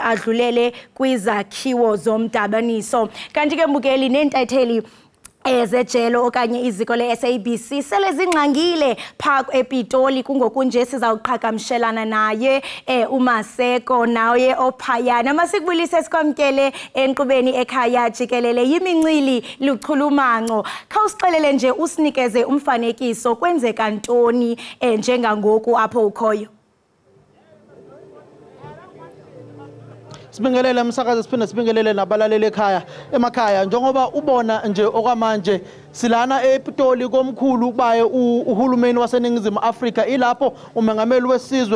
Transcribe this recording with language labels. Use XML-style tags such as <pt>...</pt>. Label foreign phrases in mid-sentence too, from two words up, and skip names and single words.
<xh>adlulele kwizakhiwo zomdabaniso kanti ke mbukeli nentatheli ezejelo okanye iziko le-SABC sele zingxangile pha ePitoli kungoku nje sizawuqhagamshelana naye uMaseko naye ophayana masikubulise sikwamkele enkqubeni Ekhaya Jikelele yimincili luchulumanco khawusixelele nje usinikeze umfanekiso kwenzeka ntoni njengangoku apho ukhoyo</xh> <zu>Sibingelele umsakazi siphinde sibingelele nabalaleli ekhaya emakhaya njengoba ubona nje okwamanje silana ePitoli komkhulu baye uhulumeni waseningizimu Afrika ilapho umengameli wesizwe</zu>